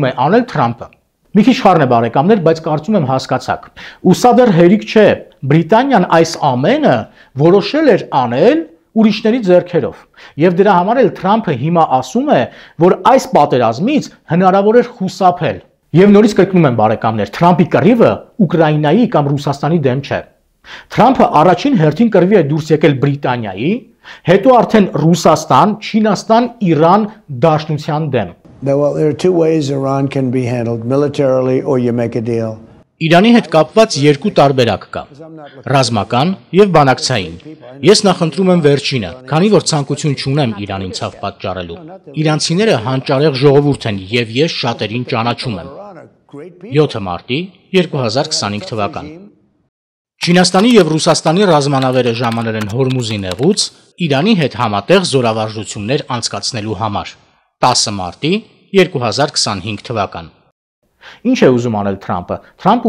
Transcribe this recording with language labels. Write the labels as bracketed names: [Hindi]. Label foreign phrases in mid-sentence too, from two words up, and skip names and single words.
[Armenian] է անել Թրամփը։ Մի քիչ խառն է բարեկամներ, բայց կարծում եմ հասկացաք։ Ու սա դեռ հերիք չէ։ Բրիտանիան այս ամենը որոշել էր անել ուրիշների ձեռքերով։ Եվ դրա համար էլ Թրամփը հիմա ասում է, որ այս պատերազմից հնարավոր էր խուսափել։ Եվ նորից կրկնում եմ բարեկամներ, Թրամփի կռիվը Ուկրաինայի կամ Ռուսաստանի դեմ չէ։ Թրամփը առաջին հերթին կռվի է դուրս եկել Բրիտանիայի, հետո արդեն Ռուսաստան, Չինաստան, Իրան դաշնության դեմ։ [English] Well, there are two ways Iran can be handled, militarily or you make a deal. [Armenian] Իրանի հետ կապված երկու տարբերակ կա՝ ռազմական եւ բանակցային։ Ես նախընտրում եմ վերջինը, քանի որ ցանկություն չունեմ Իրանին ցավ պատճառելու։ Իրանցիները հանճարեղ ժողովուրդ են եւ ես շատերին ճանաչում եմ։ 7 մարտի 2025 թվական։ Չինաստանի եւ Ռուսաստանի ռազմանավերը ժամանել են Հորմուզի նեղուց Իրանի հետ համատեղ զորավարժություններ անցկացնելու համար։ 10 մարտի 2025 թվական։ Ինչ է ուզում անել Թրամփը։ Թրամփը